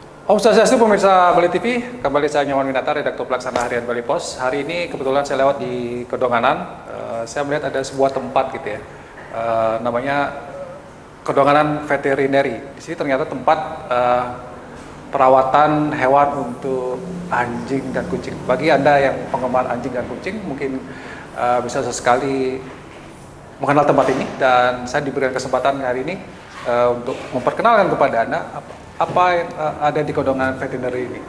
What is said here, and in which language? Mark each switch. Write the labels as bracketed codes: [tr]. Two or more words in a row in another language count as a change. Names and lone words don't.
[id] Om Swastiastu pemirsa Bali TV, kembali saya Nyoman Winata, redaktur pelaksana harian Bali Pos. Hari ini kebetulan saya lewat di Kedonganan, saya melihat ada sebuah tempat gitu ya, namanya Kedonganan Veterinary. Di sini ternyata tempat perawatan hewan untuk anjing dan kucing. Bagi Anda yang penggemar anjing dan kucing, mungkin bisa sesekali mengenal tempat ini, dan saya diberikan kesempatan hari ini untuk memperkenalkan kepada Anda apa yang ada di Kedonganan Veterinary ini.